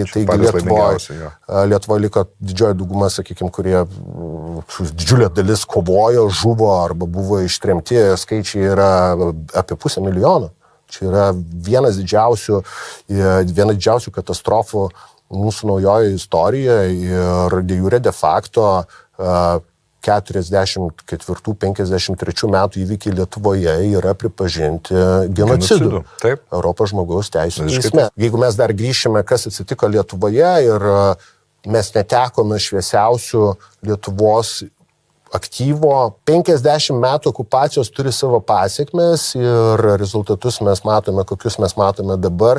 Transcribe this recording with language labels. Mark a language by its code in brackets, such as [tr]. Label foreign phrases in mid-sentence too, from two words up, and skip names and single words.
[lt] Taigi Lietuvoje liko didžioji dauguma, sakykime, kurie didžiulė dalis kovojo, žuvo arba buvo ištremti, skaičiai yra apie 500 000. Čia yra viena didžiausių katastrofų mūsų naujoje istorijoje ir [la] de jure de facto [lt] 44-53 metų įvykiai Lietuvoje yra pripažinti genocidu. Europos žmogaus teisių teisme. Jeigu mes dar grįšime, kas atsitiko Lietuvoje ir mes netekome šviesiausių Lietuvos aktyvo, 50 metų okupacijos turi savo pasiekmes ir rezultatus mes matome, kokius mes matome dabar.